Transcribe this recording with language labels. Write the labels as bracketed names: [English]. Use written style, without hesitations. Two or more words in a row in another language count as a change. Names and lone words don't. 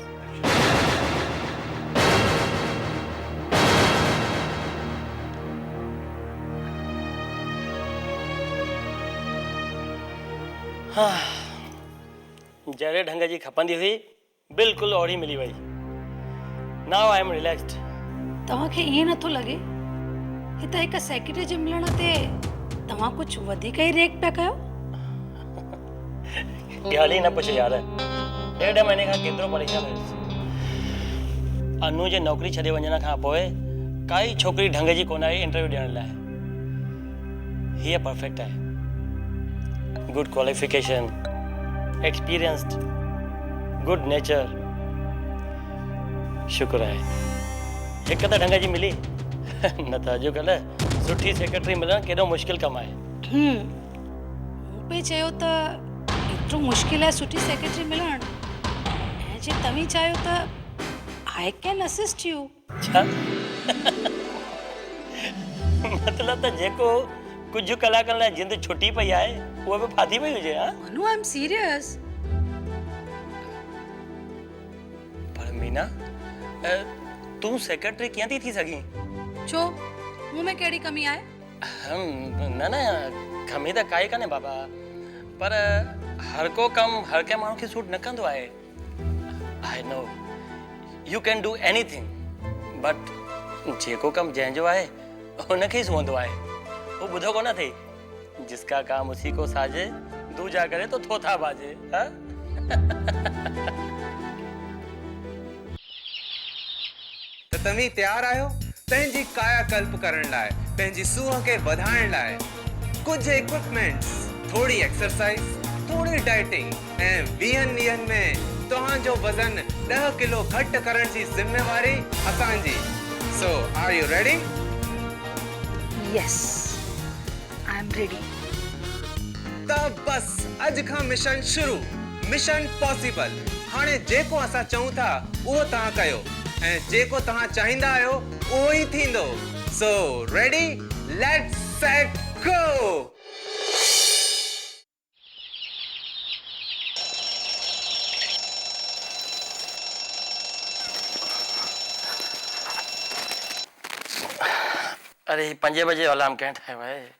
[Sindhi] जहिड़े ढंग जी खपंदी हुई बिल्कुलु ओड़ी मिली वई। [English] Now I am relaxed. [Sindhi] तव्हांखे ईअं नथो लॻे ही त हिकु सेक्रेटरी जे मिलण ते तव्हां कुझु वधीक ई रेक पिया कयो? ॻाल्हि ई न पुछ यार, 1.5 महीने खां केतिरो परेशान हुयुसि। अनु जे नौकरी छॾे वञण खां पोइ काई छोकिरी ढंग जी कोन आई इंटरव्यू ॾियण लाइ। हीअ परफेक्ट आहे, [English] Good qualification, experienced, good nature. [Sindhi] शुक्र आहे हिकु त ढंग जी मिली, न त अॼुकल्ह सुठी सेक्रेटरी मिलणु केॾो मुश्किल कमु आहे। मूं पे चयो त एतिरो मुश्किल आहे सुठी सेक्रेटरी मिलणु, ऐं जे तव्हीं चाहियो त [English] I can assist you. [Sindhi] छा मतिलब त जेको कुझु कलाकनि लाइ जिंद छुटी पई आहे उहा बि फाथी पई हुजे? हा [English] Manu, I am serious. [Sindhi] पर मीना, तूं सेक्रेटरी कीअं थी सघीं? छो, मूं में कहिड़ी कमी आहे? न न, कमी त काई कान्हे बाबा, पर हर को कमु हर कंहिं माण्हू खे सूट न कंदो आहे। [English] I know you can do anything, but [Sindhi] जेको कमु जंहिंजो आहे हुनखे ई सुहंदो आहे। वो ॿुधो कोन अथई, [Hindi] जिसका काम उसी को साजे, दूजा करे तो थोथा बाजे। हा [Sindhi] त तव्हीं तयार आहियो पंहिंजी कायाकल्प करण लाइ, पंहिंजी सूह खे वधाइण लाइ? कुझु इक्विपमेंट्स, थोड़ी एक्सरसाइज, थोड़ी डाइटिंग ऐं 20 ॾींहंनि में तव्हांजो वज़न 10 किलो घटि करण जी ज़िम्मेवारी असांजी। [English] So, are you ready? Yes I am ready. [Sindhi] त बस अज खां मिशन शुरू, [English] mission possible. [Sindhi] हाणे जेको असां चऊं था उहो तव्हां कयो ऐं जेको तव्हां चाहींदा आहियो उहो ई थींदो। [English] So, ready? Let's set go! [Sindhi] अरे 5 बजे अलार्म कंहिं ठाहियो आहे?